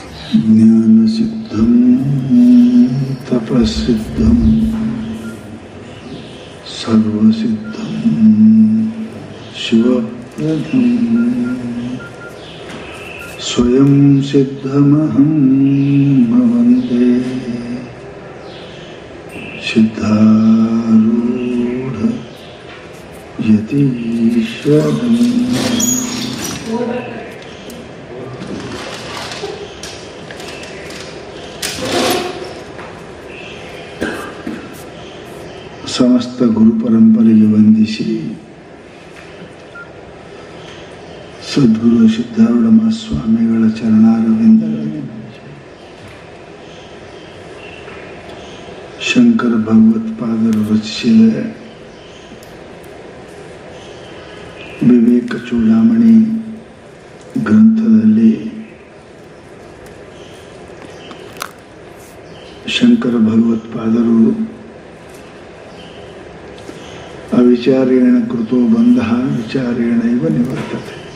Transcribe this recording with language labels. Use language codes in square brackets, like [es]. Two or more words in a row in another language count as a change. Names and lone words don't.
[sa] ज्ञानसिद्धं तपसिद्धं सर्वसिद्धं शिवप्रदं स्वयं सिद्धमहं वन्दे सिद्धारूढ यतीश्वरम्। [kn] ಸಮಸ್ತ ಗುರು ಪರಂಪರೆಗೆ ವಂದಿಸಿ ಸದ್ಗುರು ಸಿದ್ಧಾರೂಢ ಮಹಾಸ್ವಾಮಿಗಳ ಚರಣಾರವಿಂದಗಳಲ್ಲಿ ಶಂಕರ ಭಗವತ್ಪಾದರು ರಚಿಸಿದ ವಿವೇಕ ಚೂಡಾಮಣಿ ಗ್ರಂಥದಲ್ಲಿ ಶಂಕರ ಭಗವತ್ಪಾದರು [sa] ಅವಿಚಾರೇಣ ಕೃತೋ ಬಂಧಃ ವಿಚಾರೇಣೈವ ನಿವರ್ತತೆ.